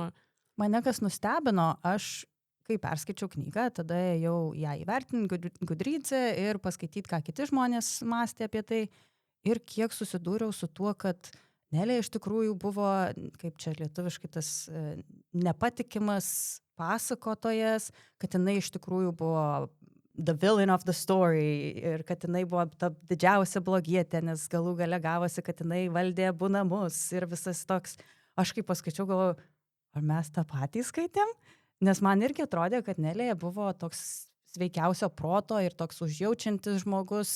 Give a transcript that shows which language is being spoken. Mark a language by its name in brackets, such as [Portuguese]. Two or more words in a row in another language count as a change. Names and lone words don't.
[Lithuanian] Mane kas nustebino, aš, kai perskaičiau knygą, tada ėjau ją įvertinti Goodreads'e ir paskaityti, ką kiti žmonės mąstė apie tai. Ir kiek susidūriau su tuo, kad Nelė iš tikrųjų buvo, kaip čia lietuviškai tas nepatikimas pasakotojas, kad jinai iš tikrųjų buvo [English] the villain of the story [Lithuanian] ir kad jinai buvo ta didžiausia blogietė, nes galų gale gavosi, kad jinai valdė abu namus ir visas toks. Aš kaip paskaičiau, galvoju, ar mes tą patį skaitėm? Nes man irgi atrodė, kad Nelė buvo toks sveikiausio proto ir toks užjaučiantis žmogus.